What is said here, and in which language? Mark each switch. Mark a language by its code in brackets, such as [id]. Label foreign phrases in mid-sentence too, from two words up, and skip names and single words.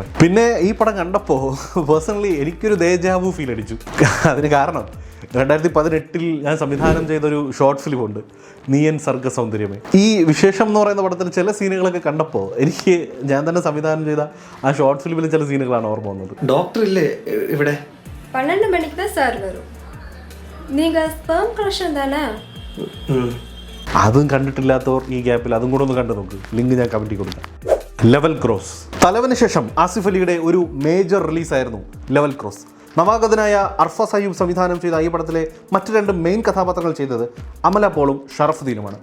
[ml] പിന്നെ ഈ പടം കണ്ടപ്പോൾ പേഴ്സണലി എനിക്കൊരു ദേജാവു ഫീൽ അടിച്ചു. അതിന് കാരണം 2018 ഞാൻ സംവിധാനം ചെയ്തൊരു [en] short film [ml] ഉണ്ട്, നീയൻ സർഗ സൗന്ദര്യമേ. ഈ വിശേഷം എന്ന് പറയുന്ന പടത്തിൽ ചില സീനുകളൊക്കെ കണ്ടപ്പോൾ എനിക്ക് ഞാൻ തന്നെ സംവിധാനം ചെയ്ത ആ [en] short film [ml] ചില സീനുകളാണ് ഓർമ്മ വന്നത്. ഡോക്ടർ ഇല്ലേ ഇവിടെ? [ta] 12 மணிக்கு தான் சார் வரும். நீங்க [en] sperm collection [ta] தானே? [ml] അതും കണ്ടിട്ടില്ലാത്തവർ ഈ ഗ്യാപ്പിൽ അതും കൂടെ ഒന്ന് കണ്ടു നോക്ക്. ലിങ്ക് ഞാൻ കമൻറ്റിൽ കൊടുക്കാം. ലെവൽ ക്രോസ്. തലവന് ശേഷം ആസിഫ് അലിയുടെ ഒരു [en] major release [ml] ലെവൽ ക്രോസ്. നവാഗതനായ അർഫ സയ്യൂബ് സംവിധാനം ചെയ്ത ഈ പടത്തിലെ മറ്റ് 2 മെയിൻ കഥാപാത്രങ്ങൾ ചെയ്തത് അമല പോളും ഷറഫുദ്ദീനുമാണ്.